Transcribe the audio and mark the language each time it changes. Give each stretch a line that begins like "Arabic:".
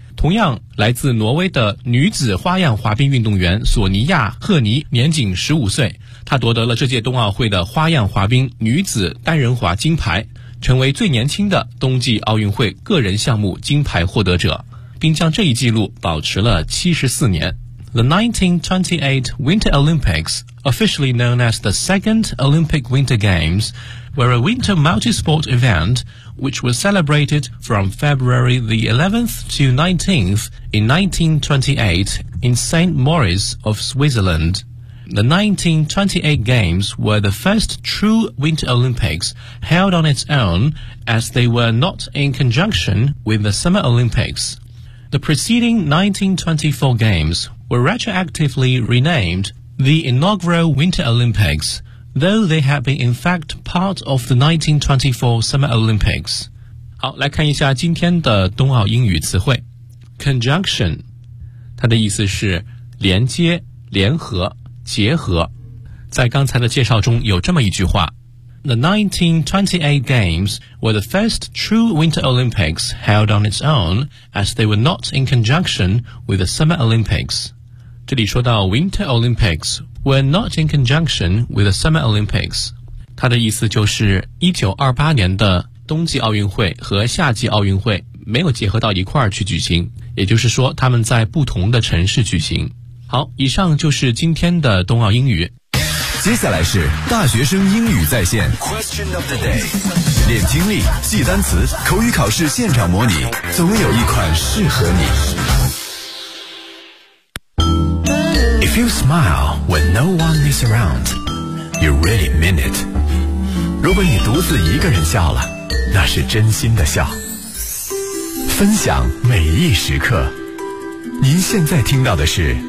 Chinese: 同样来自挪威的女子花样滑冰运动员索尼亚·赫尼年仅15岁，她夺得了这届冬奥会的花样滑冰女子单人滑金牌，成为最年轻的冬季奥运会个人项目金牌获得者，并将这一纪录保持了74年。
English: The 1928 Winter Olympics, officially known as the Second Olympic Winter Games, were a winter multi-sport event which was celebrated from February the 11th to 19th in 1928 in St. Moritz of Switzerland. The 1928 Games were the first true Winter Olympics held on its own, as they were not in conjunction with the Summer Olympics. The preceding 1924 Games were retroactively renamed the inaugural Winter Olympics, though they had been in fact part of the 1924 Summer Olympics.
Chinese: 好，来看一下今天的冬奥英语词汇。 Conjunction, 它的意思是连接、联合、结合。在刚才的介绍中有这么一句话。
English: The 1928 Games were the first true Winter Olympics held on its own, as they were not in conjunction with the Summer Olympics.
Chinese: 这里说到
English: Winter Olympics were not in conjunction with the Summer Olympics.
Chinese: 它的意思就是1928年的冬季奥运会和夏季奥运会没有结合到一块儿去举行，也就是说他们在不同的城市举行。好，以上就是今天的冬奥英语。接下来是大学生英语在线
English: Question of the day，
Chinese: 练听力，记单词，口语考试现场模拟，总有一款适合你。
English: If you smile when no one is around, you really mean it.
Chinese: 如果你独自一个人笑了，那是真心的笑。分享每一时刻，您现在听到的是